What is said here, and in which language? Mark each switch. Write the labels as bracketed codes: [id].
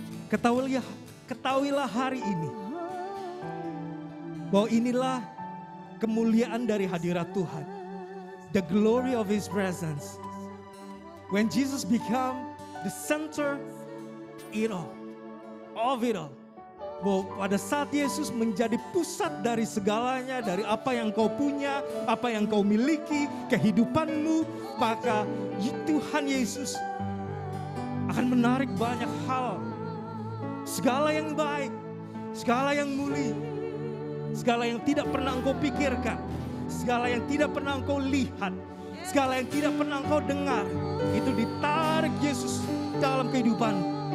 [id] Ketahuilah hari ini bahwa inilah kemuliaan dari hadirat Tuhan. [en] The glory of His presence. When Jesus become the center of it all. [id] Bahwa pada saat Yesus menjadi pusat dari segalanya, dari apa yang kau punya, apa yang kau miliki, kehidupanmu, maka Tuhan Yesus akan menarik banyak hal. Segala yang baik, segala yang mulia, segala yang tidak pernah engkau pikirkan, segala yang tidak pernah engkau lihat, segala yang tidak pernah engkau dengar, itu ditarik Yesus dalam kehidupanmu.